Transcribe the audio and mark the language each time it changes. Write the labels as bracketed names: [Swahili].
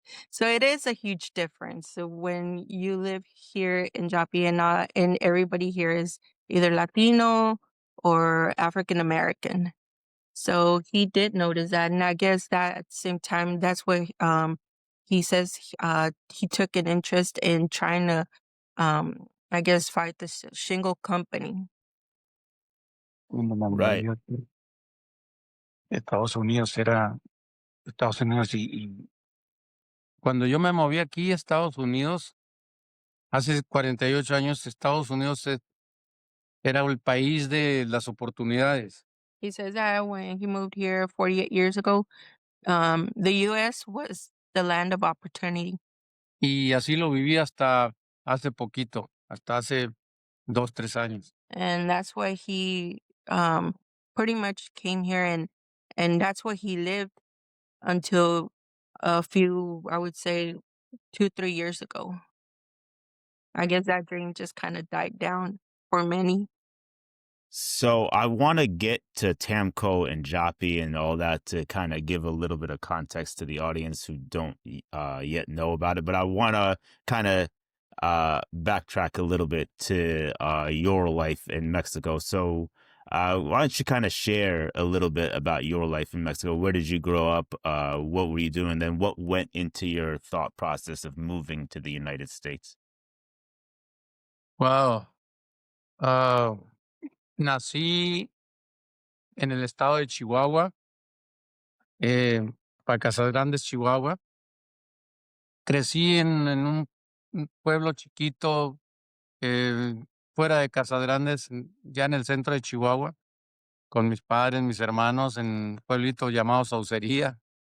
[English] So it is a huge difference. So when you live here in Joppy, and everybody here is either Latino or African American. So he did notice that, and I guess that at the same time, that's what he says. He took an interest in trying to, I guess, fight the shingle company. [Spanish] Cuando me [English] Right. [Spanish] moví aquí Estados Unidos era Estados Unidos y cuando yo me moví aquí a Estados Unidos, hace 48 años, Estados Unidos era el país de las oportunidades. [English] He says that when he moved here 48 years ago, the U.S. was the land of opportunity. [Spanish] Y así lo viví hasta hace poquito, hasta hace 2, 3 años. [English] And that's why he pretty much came here, and that's where he lived until a few, I would say, 2, 3 years ago. I guess that dream just kind of died down for many. So I want to get to Tamco and Joppy and all that to kind of give a little bit of context to the audience who don't yet know about it. But I want to kind of backtrack a little bit to your life in Mexico. So why don't you kind of share a little bit about your life in Mexico? Where did you grow up? What were you doing? Then what went into your thought process of moving to the United States? Wow. [Spanish] Nací en el estado de Chihuahua, eh, para Casas Grandes, Chihuahua. Crecí en un pueblo chiquito, fuera de Casas Grandes, ya en el centro de Chihuahua, con mis padres, mis hermanos, en un pueblito llamado Saucería.